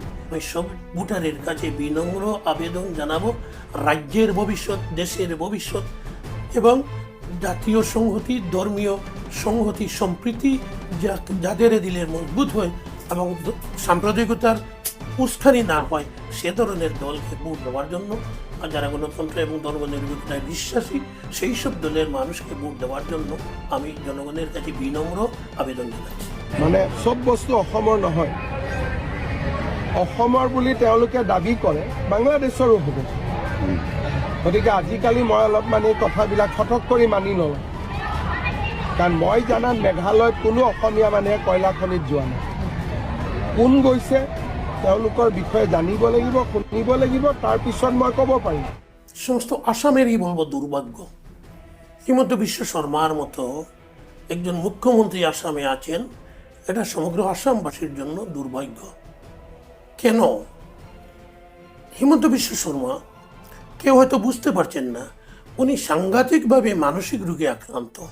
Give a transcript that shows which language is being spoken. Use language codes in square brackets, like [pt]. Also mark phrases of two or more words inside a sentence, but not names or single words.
[bn] আমি সব ভোটারের কাছে বিনম্র আবেদন জানাবো, রাজ্যের ভবিষ্যৎ, দেশের ভবিষ্যৎ এবং জাতীয় সংহতি, ধর্মীয় সংহতি, সম্প্রীতি যাদের দিলে মজবুত হয় এবং সাম্প্রদায়িকতার উস্কানি না হয়, সে ধরনের দলকে ভোট দেওয়ার জন্য, আর যারা গণতন্ত্র এবং ধর্মনিরপেক্ষতায় বিশ্বাসী সেই সব দলের মানুষকে ভোট দেওয়ার জন্য আমি জনগণের কাছে বিনম্র আবেদন জানাচ্ছি। [as] মানে সব বস্তু অসমৰ নহয়, অসমৰ বুলি তেওঁলোকে দাবী কৰে, বাংলাদেশৰো হ'ব। গতিকে আজিকালি মই অলপমান এই কথাবিলাক ফটক কৰি মানি নলওঁ, কাৰণ মই জানাত মেঘালয়ত কোনো অসমীয়া মানুহে কয়লা খনিত যোৱা নাই। কোন গৈছে তেওঁলোকৰ বিষয়ে জানিব লাগিব, শুনিব লাগিব, তাৰপিছত মই ক'ব পাৰিম। [bn] সমস্ত আসামেরই বলব দুর্ভাগ্য। হিমন্ত বিশ্ব শর্মার মতো একজন মুখ্যমন্ত্রী আসামে আছেন, এটা সমগ্র আসামবাসীর জন্য দুর্ভাগ্য। কেন? হিমন্ত বিশ্ব শর্মা, কেউ হয়তো বুঝতে পারছেন না, উনি সাংঘাতিকভাবে মানসিক রোগে আক্রান্ত।